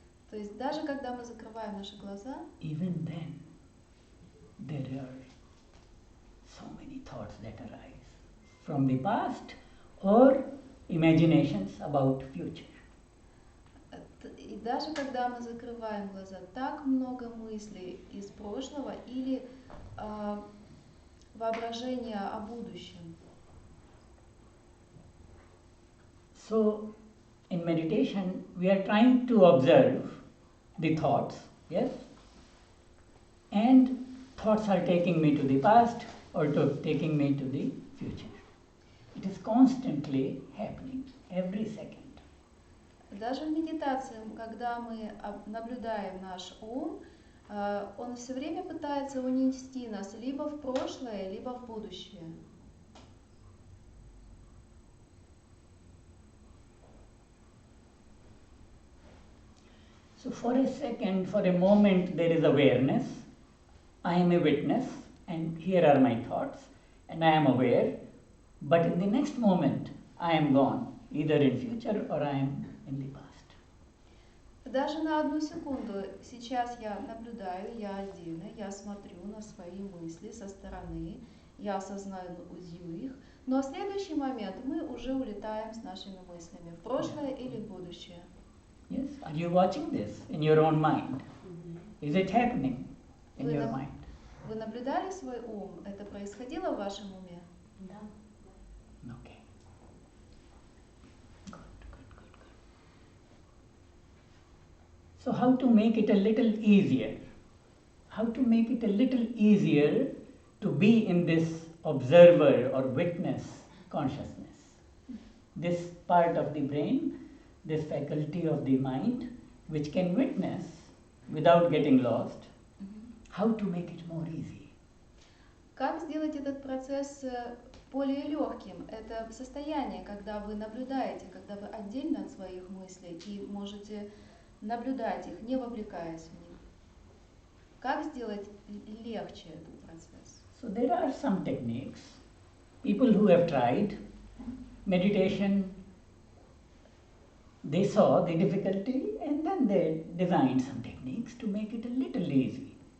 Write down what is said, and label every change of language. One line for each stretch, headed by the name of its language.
Russian: То есть даже когда мы закрываем наши глаза,
English: even then there are so many thoughts that arise from the past or imaginations about future.
Russian: и даже когда мы закрываем глаза, так много мыслей из прошлого или воображения о будущем.
English: So in meditation we are trying to observe the thoughts, yes? And thoughts are taking me to the past or taking me to the future. It is constantly happening, every second.
Russian: Даже в медитации, когда мы наблюдаем наш ум, он все время пытается унести нас либо в прошлое, либо в будущее.
English: So for a second, for a moment, there is awareness. I am a witness, and here are my thoughts, and I am aware. But in the next moment, I am gone, either in future or I am in the past.
Russian: Даже на одну секунду сейчас я наблюдаю, я отдельно, я смотрю на свои мысли со стороны, я осознаю их, но в следующий момент мы уже улетаем с нашими мыслями в прошлое или в будущее.
English: Yes? Are you watching this in your own mind? Is it happening in your mind?
Russian: Вы наблюдали свой ум? Это происходило в вашем уме? Да.
English: Okay. Good. So how to make it a little easier? How to make it a little easier to be in this observer or witness consciousness? This part of the brain, this faculty of the mind, which can witness without getting lost, how to make it more easy?
Russian: Как сделать этот процесс более легким? Это состояние, когда вы наблюдаете, когда вы отдельно от своих мыслей и можете наблюдать их, не вовлекаясь в них. Как сделать легче этот процесс?
English: So there are some techniques. People who have tried meditation, they saw the difficulty and then they designed some techniques to make it a little easy.